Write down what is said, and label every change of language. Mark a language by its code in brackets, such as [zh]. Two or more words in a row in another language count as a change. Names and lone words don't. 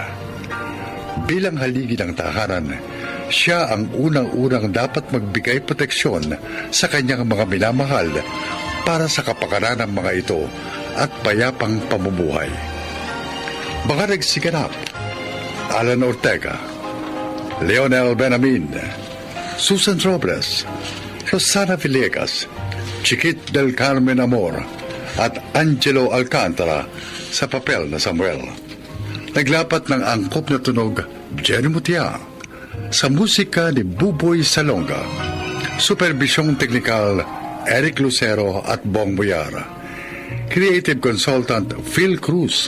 [tl] Bilang haligi ng tahanan, siya ang unang-unang dapat magbigay proteksyon sa kanyang mga minamahal para sa kapakanan ng mga ito at payapang pamumuhay. Mga nagsiganap: Alan Ortega, Leonel Benamin, Susan Robles, Rosana Villegas, Chiquit del Carmen Amor at Angelo Alcantara sa papel na Samuel. Naglapat ng angkop na tunog Jenny Mutia sa musika ni Buboy Salonga. Supervisyong teknikal Eric Lucero at Bong Boyar. [en] Creative Consultant Phil Cruz.